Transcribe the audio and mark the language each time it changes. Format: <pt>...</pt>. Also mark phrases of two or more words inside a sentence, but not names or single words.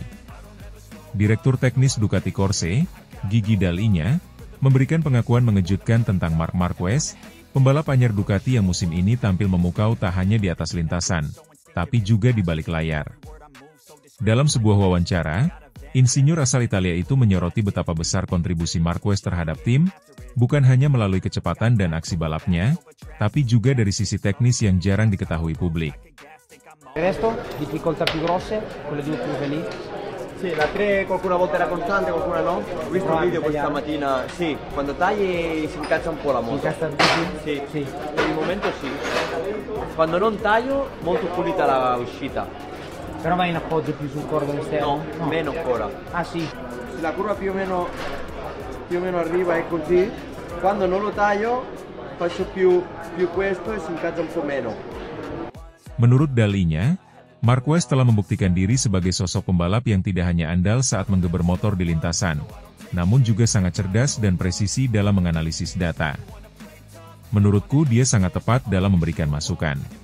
<id>Direktur teknis Ducati Corse, Gigi Dalinya, memberikan pengakuan mengejutkan tentang Marc Marquez, pembalap anyar Ducati yang musim ini tampil memukau tak hanya di atas lintasan, tapi juga di balik layar. Dalam sebuah wawancara, insinyur asal Italia itu menyoroti betapa besar kontribusi Marquez terhadap tim, bukan hanya melalui kecepatan dan aksi balapnya, tapi juga dari sisi teknis yang jarang diketahui publik.</id> <it>Resto, difficoltà più grosse, quelle due più felici. Sì, la 3 qualcuna volta era costante, qualcuna no. Ho visto un video questa mattina, sì, quando tagli si incazza un po' la moto. Incazza così? Sì, sì, per il momento sì. Quando non taglio, molto pulita la uscita. Però vai in appoggio più sul cordolo esterno? No, meno ancora. Ah sì? Se la curva più o meno arriva è così, quando non lo taglio faccio più questo e si incazza un po' meno.</it> <id>Menurut Dalinya, Marquez telah membuktikan diri sebagai sosok pembalap yang tidak hanya andal saat menggeber motor di lintasan, namun juga sangat cerdas dan presisi dalam menganalisis data. Menurutku dia sangat tepat dalam memberikan masukan.</id>